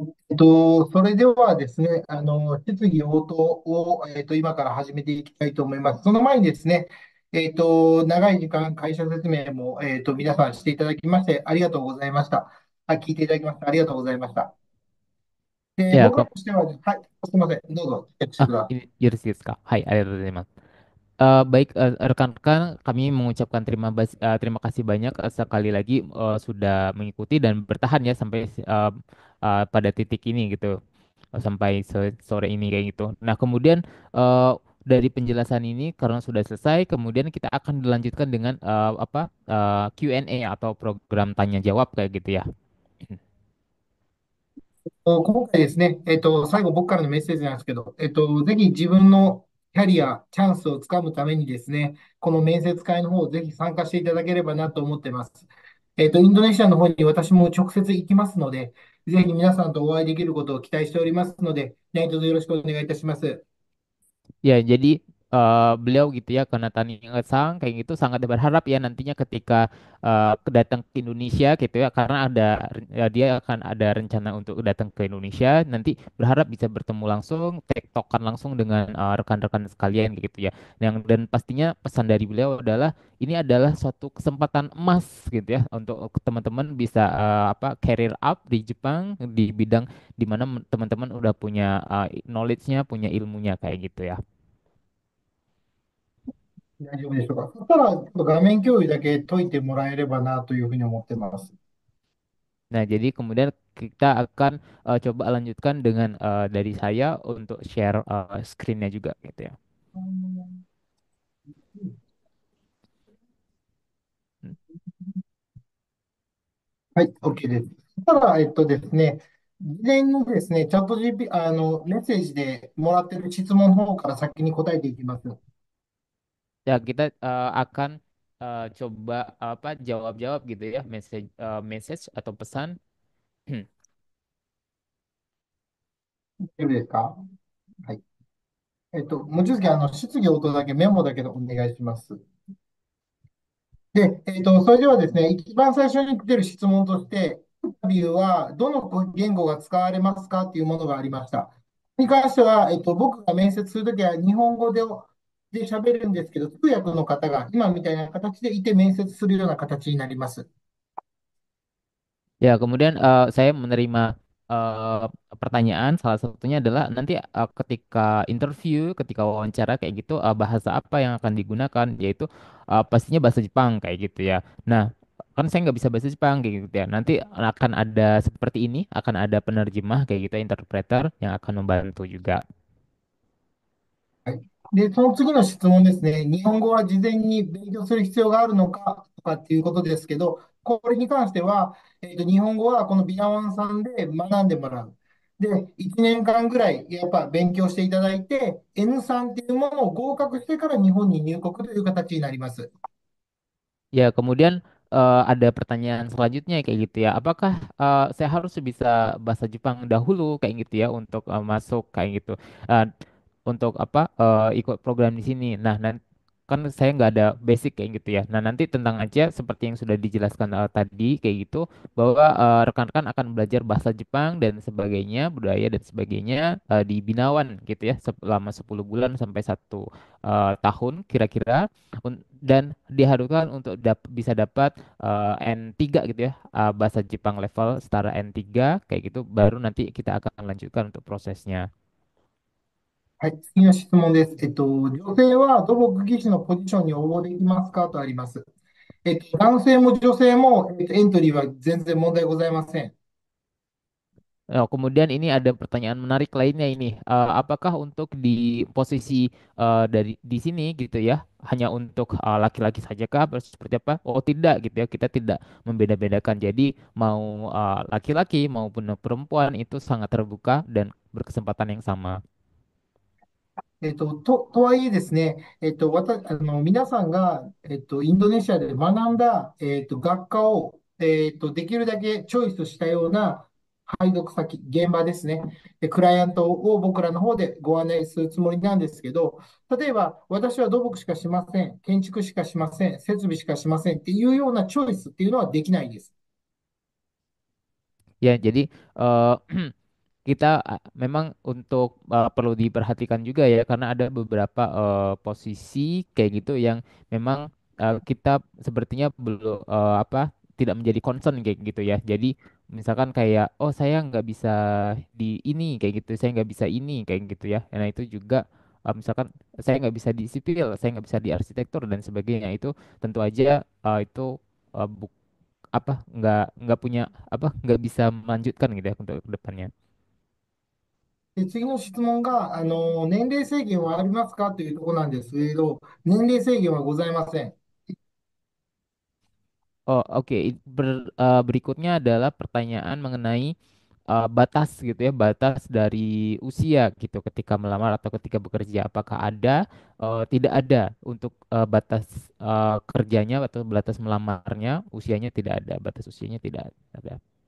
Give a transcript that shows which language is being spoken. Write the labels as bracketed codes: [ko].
[ja] それではですね、質疑応答を、今から始めていきたいと思います。その前にですね、長い時間、会社説明も、皆さんしていただきまして、ありがとうございました。聞いていただきまして、ありがとうございました。で、 Ya, 僕らとしてはね、はい、すみません、どうぞ、チェックしてください。 [id] ini Yurisis Kak. [ja] Hai, arigatou. [id] Baik, rekan-rekan, kami mengucapkan terima kasih banyak sekali lagi sudah mengikuti dan bertahan ya sampai pada titik ini gitu, sampai sore ini kayak gitu. Nah, kemudian dari penjelasan ini karena sudah selesai, kemudian kita akan dilanjutkan dengan Q&A atau program tanya jawab kayak gitu ya. [ja] 今回ですね、最後僕からのメッセージなんですけど、ぜひ自分のキャリア、チャンスをつかむためにですね、この面接会の方、ぜひ参加していただければなと思ってます。インドネシアの方に私も直接行きますので、ぜひ皆さんとお会いできることを期待しておりますので、何卒よろしくお願いいたします。 [id] Ya, jadi beliau gitu ya, karena Tani Ngesang kayak gitu sangat berharap ya nantinya ketika datang ke Indonesia gitu ya, karena dia akan ada rencana untuk datang ke Indonesia, nanti berharap bisa bertemu langsung, tektokan langsung dengan rekan-rekan sekalian kayak gitu ya. Dan pastinya pesan dari beliau adalah ini adalah suatu kesempatan emas gitu ya untuk teman-teman bisa career up di Jepang di bidang di mana teman-teman udah punya knowledge-nya, punya ilmunya kayak gitu ya. [ja] 大丈夫でしょうか。そしたら、ちょっと画面共有だけ解いてもらえればなというふうに思ってます。 [id] Nah, jadi kemudian kita akan coba lanjutkan dengan dari saya untuk share screen-nya juga gitu ya. Hmm. [ja] はい、OK です。そしたら、ですね、事前にですね、チャット GP、メッセージでもらってる質問の方から先に答えていきます。 [id] Ya, kita akan coba apa jawab-jawab gitu ya, message atau pesan. [ja] 大丈夫ですか？はい。望月、質疑応答だけメモだけでお願いします。で、それではですね、一番最初に出る質問として、インタビューはどの言語が使われますかというものがありました。これに関しては、僕が面接するときは日本語で喋るんですけど、通訳の方が今みたいな形でいて面接するような形になります。 [id] Ya, kemudian saya menerima eh, pertanyaan, salah satunya adalah nanti ketika interview, ketika wawancara kayak gitu, bahasa apa yang akan digunakan, yaitu pastinya bahasa Jepang kayak gitu ya. Nah, kan saya nggak bisa bahasa Jepang kayak gitu ya. Nanti akan ada seperti ini, akan ada penerjemah kayak gitu, interpreter yang akan membantu juga. [ja] はい。で、その次の質問ですね。日本語は事前に勉強する必要があるのかとかっていうことですけど、これに関しては、日本語はこのビナワンさんで学んでもらう。で、1年間ぐらいやっぱ勉強していただいて、N3 っていうものを合格してから日本に入国という形になります。 [id] Ya, kemudian ada pertanyaan selanjutnya kayak gitu ya. Apakah saya harus bisa bahasa Jepang dahulu kayak gitu ya untuk masuk kayak gitu? Eh, untuk apa ikut program di sini. Nah, kan saya nggak ada basic kayak gitu ya. Nah, nanti tentang aja seperti yang sudah dijelaskan tadi kayak gitu bahwa rekan-rekan akan belajar bahasa Jepang dan sebagainya, budaya dan sebagainya di Binawan gitu ya selama 10 bulan sampai 1 tahun kira-kira. Dan diharuskan untuk bisa dapat N3 gitu ya, bahasa Jepang level setara N3 kayak gitu baru nanti kita akan lanjutkan untuk prosesnya. [ja] はい、次の質問です。女性は土木技師のポジションに応募できますかとあります。男性も女性も、エントリーは全然問題ございません。 [id] Nah, kemudian ini ada pertanyaan menarik lainnya ini. Apakah untuk di posisi dari di sini gitu ya, hanya untuk laki-laki saja kah? Atau seperti apa? Oh tidak gitu ya, kita tidak membeda-bedakan. Jadi mau laki-laki maupun perempuan itu sangat terbuka dan berkesempatan yang sama. [ja] とはいえですね、皆さんが、インドネシアで学んだ、学科を、できるだけチョイスしたような配属先、現場ですね、クライアントを僕らの方でご案内するつもりなんですけど、例えば、私は土木しかしません、建築しかしません、設備しかしませんっていうようなチョイスっていうのはできないです。 [id] Ya, jadi eh, kita memang untuk perlu diperhatikan juga ya karena ada beberapa posisi kayak gitu yang memang kita sepertinya belum apa tidak menjadi concern kayak gitu ya. Jadi misalkan kayak oh saya nggak bisa di ini kayak gitu, saya nggak bisa ini kayak gitu ya. Nah itu juga misalkan saya nggak bisa di sipil, saya nggak bisa di arsitektur dan sebagainya itu tentu aja itu eh, apa nggak punya apa nggak bisa melanjutkan gitu ya untuk kedepannya. [ja] で、次の質問が、年齢制限はありますかというところなんですけれど、年齢制限はございません。 [id] Oh oke. Berikutnya adalah pertanyaan mengenai batas gitu ya batas dari usia gitu ketika melamar atau ketika bekerja apakah ada tidak ada untuk batas kerjanya atau batas melamarnya usianya tidak ada batas usianya tidak ada.